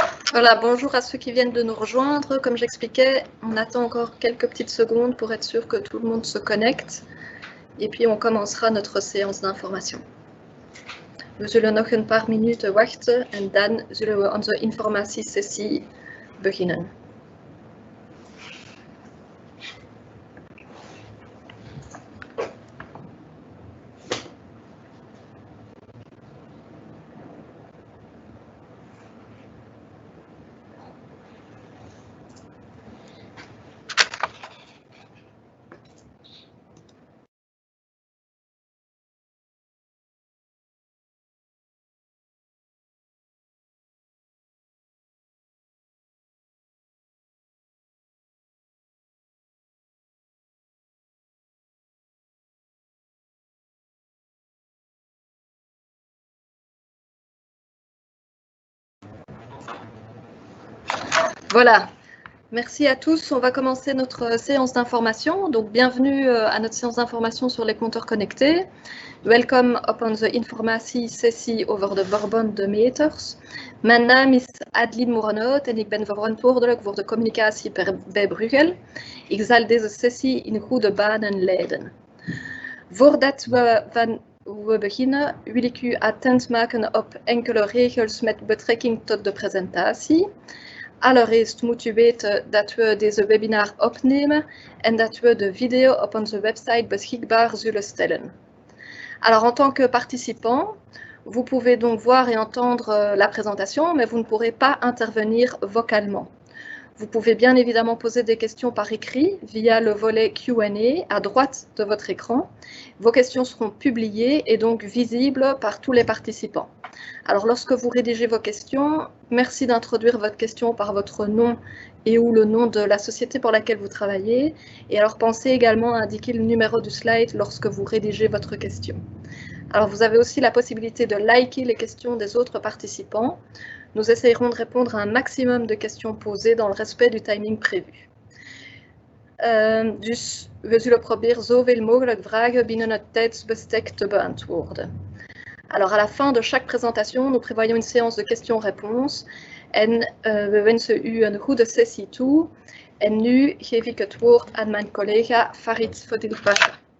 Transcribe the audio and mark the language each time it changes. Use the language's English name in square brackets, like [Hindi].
[French] Voilà, bonjour à ceux qui viennent de nous rejoindre. Comme j'expliquais, on attend encore quelques petites secondes pour être sûr que tout le monde se connecte. Et puis on commencera notre séance d'information. [Dutch] We zullen nog een paar minuten wachten en dan zullen we onze informatiesessie beginnen. [French] Voilà, merci à tous. On va commencer notre séance d'information. Donc, bienvenue à notre séance d'information sur les compteurs connectés. [Dutch] Welkom op onze informatiesessie over de verbonde meters. Mijn naam is Adeline Moerenoot en ik ben verantwoordelijk voor de communicatie bij Bruegel. Ik zal deze sessie in goede banen leiden. Voordat we beginnen, wil ik u attent maken op enkele regels met betrekking tot de presentatie. Allereerst moet u weten dat we deze webinar opnemen en dat we de video op onze website beschikbaar zullen stellen. [French] Alors, en tant que participant, vous pouvez donc voir et entendre la présentation, mais vous ne pourrez pas intervenir vocalement. Vous pouvez bien évidemment poser des questions par écrit via le volet Q&A à droite de votre écran. Vos questions seront publiées et donc visibles par tous les participants. Alors, lorsque vous rédigez vos questions, merci d'introduire votre question par votre nom et ou le nom de la société pour laquelle vous travaillez. Et alors, pensez également à indiquer le numéro du slide lorsque vous rédigez votre question. Alors, vous avez aussi la possibilité de liker les questions des autres participants. Nous essayerons de répondre à un maximum de questions posées dans le respect du timing prévu. [Dutch] Dus we zullen proberen zoveel mogelijk vragen binnen het tijdsbestek te beantwoorden. [French] Alors, à la fin de chaque présentation, nous prévoyons une séance de questions-réponses [Dutch] en we wensen u een goede sessie toe. En nu geef ik het woord aan mijn collega Farid Fodil Pasha.